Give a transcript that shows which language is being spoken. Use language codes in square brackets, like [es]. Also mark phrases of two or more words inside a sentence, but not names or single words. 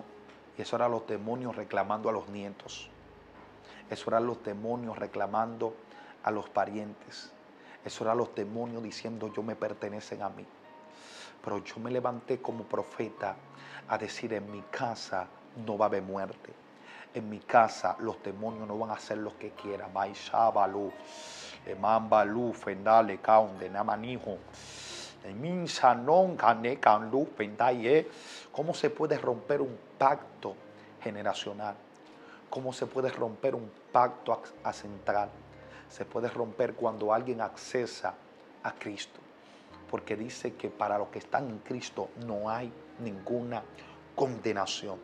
[es] Y eso eran los demonios reclamando a los nietos. Eso eran los demonios reclamando a los parientes. Eso eran los demonios diciendo, yo me pertenecen a mí. Pero yo me levanté como profeta a decir, en mi casa no va a haber muerte. En mi casa los demonios no van a hacer lo que quieran. Maishabalu, Emambalu, Fendale, Kaunde, Namanijo, Eminsanon, Kane, Kanlu, Pendaye. ¿Cómo se puede romper un pacto generacional? ¿Cómo se puede romper un pacto central? Se puede romper cuando alguien accesa a Cristo. Porque dice que para los que están en Cristo no hay ninguna condenación.